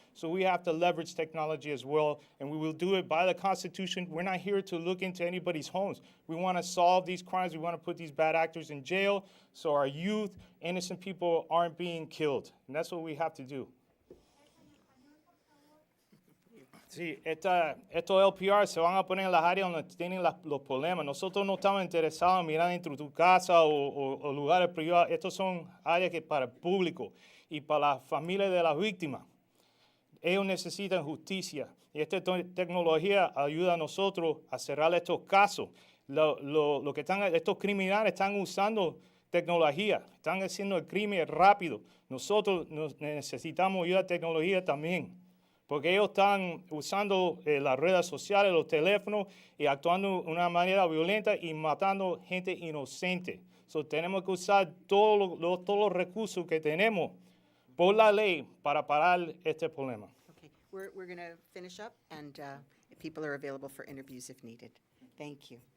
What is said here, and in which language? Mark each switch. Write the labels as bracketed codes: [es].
[en] So we have to leverage technology as well, and we will do it by the Constitution. We're not here to look into anybody's homes. We want to solve these crimes. We want to put these bad actors in jail so our youth, innocent people aren't being killed. And that's what we have to do. [es] Sí, estos LPR se van a poner en las áreas donde tienen los problemas. Nosotros no estamos interesados en mirar dentro de tu casa o lugares privados. Estos son áreas que para el público y para las familias de las víctimas. Ellos necesitan justicia, y esta tecnología ayuda a nosotros a cerrar estos casos. Estos criminales están usando tecnología, están haciendo el crimen rápido. Nosotros necesitamos ayuda de tecnología también, porque ellos están usando las redes sociales, los teléfonos, y actuando de una manera violenta y matando gente inocente. So, tenemos que usar todos los recursos que tenemos por la ley para parar este problema. [en] Okay, we're going to finish up, and people are available for interviews if needed. Thank you.